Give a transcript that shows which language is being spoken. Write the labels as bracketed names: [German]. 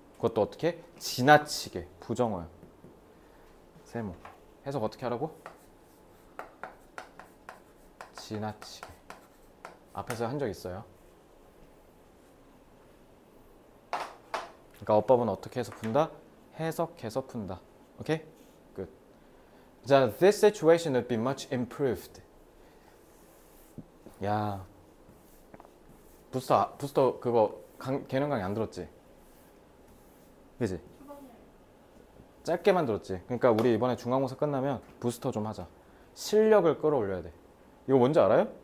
[Korean] 그것도 어떻게? 지나치게. 부정어야. 세모. 해석 어떻게 하라고? 지나치게. 앞에서 한 적 있어요. 그러니까 어법은 어떻게 해서 푼다? 해석해서 푼다. 오케이? 끝. [English] 자, this situation would be much improved. [Korean] 야, 부스터 그거 개념 강의 안 들었지? 그지? 짧게만 들었지. 그러니까 우리 이번에 중간고사 끝나면 부스터 좀 하자. 실력을 끌어올려야 돼. 이거 뭔지 알아요?